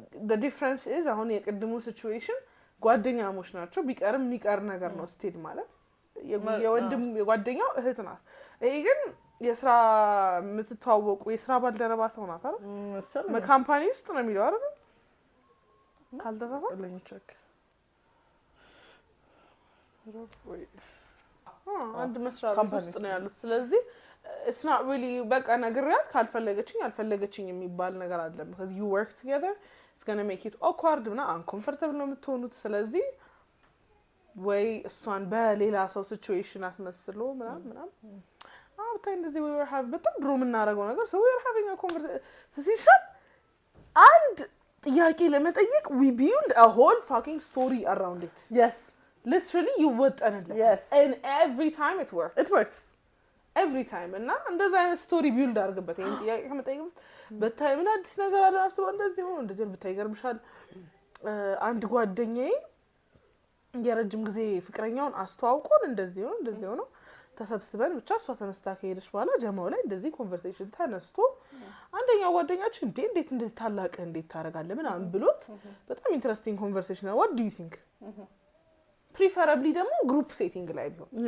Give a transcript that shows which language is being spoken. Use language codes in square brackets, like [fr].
[en] the difference is [am] አሁን የቅድሙ situation ጓደኛሞች ናቸው ቢቀርም የሚቀር ነገር ነው ስቴድ ማለት የወንድም የጓደኛው እህት ናት ይሄ ግን የስራ ምትተዋወቁ የስራ ባልደረባ ሰው ናት አይደል በካምፓኒ ውስጥ ነው የሚለው አይደል ካልተሳሳተ ለኝቸክ አንድ መስሪያ ቤት ውስጥ ነው ያሉት ስለዚህ [en] it's not really [am] በቃ ነግሬያት ካልፈለገችኝ አልፈለገችኝ የሚባል ነገር አይደለም [en] because you work together it's going to make it awkward [am] እና uncomfortable ነው የምትሆኑት ስለዚህ ወይ እሷን በሌላ ሰው situation አትመስሎ ምናምን አውታ እንደዚህ [en] we were having [am] በጣም ድሮ የምናደርገው ነገር [en] so we were having a conversation and [am] ጥያቄ ለመጠየቅ [en] we build a whole fucking story around it yes literally you [am] ወጠንለት [en] yes and every time it works every time [am] እና እንደዛ አይነት ስቶሪ ቢልድ አድርግበት ይሄን ጥያቄ ከመጠየቅ በታይ ምን አዲስ ነገር አለ አስበው እንደዚህ ሆኖ እንደዚህ ብታይ ገርምሻል አንድ ጓደኛዬ የረጅም ጊዜ ፍቅረኛውን አስተዋውቆን እንደዚህ ሆኖ ተሰብስበን ብቻ እሷ ተነስታ ከሄደች በኋላ ጀማው ላይ እንደዚህ ኮንቨርሴሽን ተነስቶ አንደኛው ጓደኛችን እንዴት እንደዚህ ታላቅ እንዴት ታረጋለህ ምናምን ብሎት በጣም ኢንትረስቲንግ ኮንቨርሴሽን ነው [en] what do you think preferably [am] ደግሞ ግሩፕ ሴቲንግ ላይ ቢሆን